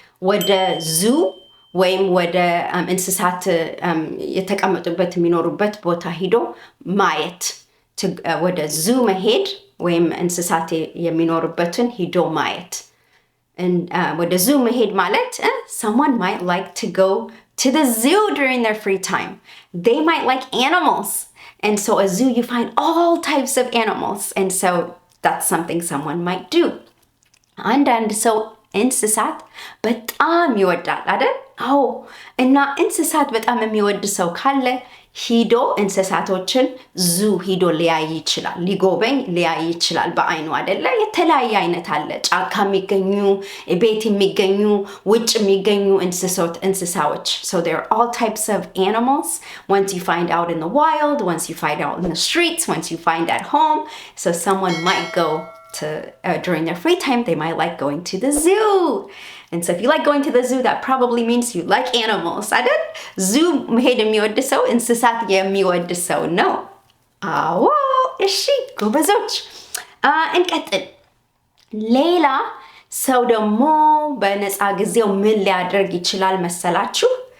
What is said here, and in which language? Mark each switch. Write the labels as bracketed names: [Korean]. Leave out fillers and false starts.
[Amharic] ወደ ዙ ወይም ወደ እንስሳት የተቀመጡበት የሚኖሩበት ቦታ ሂዶ ማየት። ወደ ዙ መሄድ ወይም እንስሳት የሚኖሩበትን ሂዶ ማየት። ወደ ዙ መሄድ ማለት [English] someone might like to go to the zoo during their free time. They might like animals. And so a zoo, you find all types of animals. And so that's something someone might do. [Amharic] አንዳንድ ሰው እንስሳት በጣም ይወዳል አይደል? አዎ እና እንስሳት በጣም የሚወድ ሰው ካለ ሂዶ እንስሳቶችን ዙ ሂዶ ሊያይ ይችላል። ሊጎበኝ ሊያይ ይችላል በአይኑ አይደለ? የተለያየ አይነት አለ። ጫካ የሚገኙ፣ ቤት የሚገኙ፣ ውጭ የሚገኙ እንስሳዎች. [English] So there are all types of animals. Once you find out in the wild, once you find out in the streets, once you find at home. So someone might go to during their free time, they might like going to the zoo. And so if you like going to the zoo, that probably means you like animals. [Amharic] አይደል? zoo መሄድ የሚወድ ሰው እንስሳት የሚወድ ሰው ነው። አዎ እሺ ጎበዞች እንቀጥል። ሌላ ሰው ደግሞ በነፃ ጊዜው ምን ሊያደርግ ይችላል መሰላችሁ?